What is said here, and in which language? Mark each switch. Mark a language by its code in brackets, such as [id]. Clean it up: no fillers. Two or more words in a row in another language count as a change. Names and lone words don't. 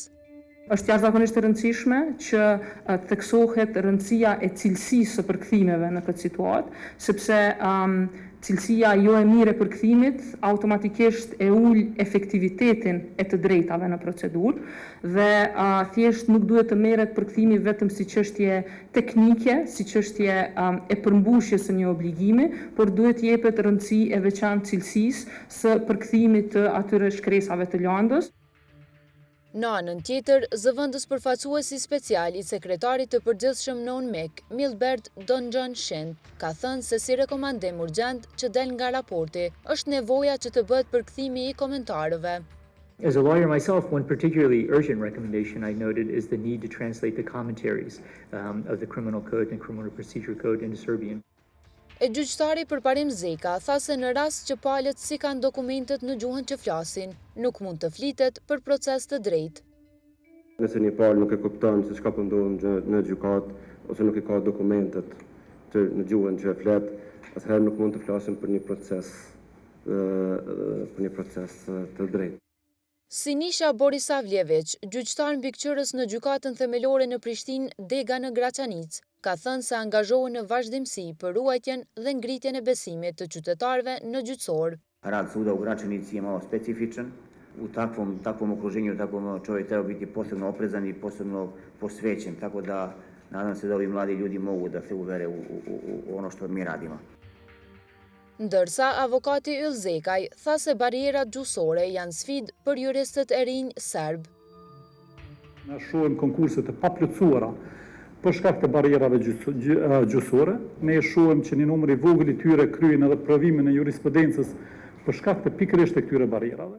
[sq] Është jashtëzakonisht e rëndësishme që theksohet rëndësia e cilësisë së përkthimeve në këtë situatë, sepse cilësia jo e mirë e përkthimit automatikisht e ul efektivitetin e të drejtave në procedurë dhe thjesht nuk duhet të merret përkthimi vetëm si çështje teknike, si çështje e përmbushjes së një obligimi, por duhet jepet rëndësi e veçantë cilësisë së përkthimit të atyre shkresave të lëndës. Në anën tjetër, zëvendës përfaqësuesi special i sekretarit të përgjithshëm në UNMEK, Milbert Donjan Shen, ka thënë se si rekomandim urgjent që del nga raporti është nevoja që të bëhet përkthimi i komentarëve. [en] As a lawyer myself, one particularly urgent recommendation I noted is the need to translate the commentaries of the Criminal Code and Criminal Procedure Code into Serbian. [sq] E gjyqtari Përparim Zeka tha se në rast që palët si kanë dokumentet në gjuhën që flasin, nuk mund të flitet për proces të drejtë. Nëse një palë nuk e kupton se çka po ndodh në gjykat ose nuk e ka dokumentet në gjuhën që e flet, atëherë nuk mund të flasim për një proces të drejtë. Sinisha Borisavljević, gjyqtar mbikëqyrës në gjykatën themelore në Prishtinë, dega në Graçanicë, ka thënë se angazhohen në vazhdimsi për ruajtjen dhe ngritjen e besimit të qytetarëve në gjyqësor. [sr] Rad suda u Gračanici je malo specifičan. U takvom okruženju, takvom čovjek treba biti posebno oprezan i posebno posvećen, tako da nadam se da ovi mladi ljudi mogu da se uvere u ono što mi radimo. [sq] Ndërsa avokati Yll Zekaj tha se barierat gjyqësore janë sfidë për juristët e rinj serb. Ne shohim konkurse të paplotësuara për shkak të barierave gjyqësore. Ne shohim që një numër i vogël i tyre kryen edhe provimin e jurisprudencës për shkak të pikërisht të këtyre barierave.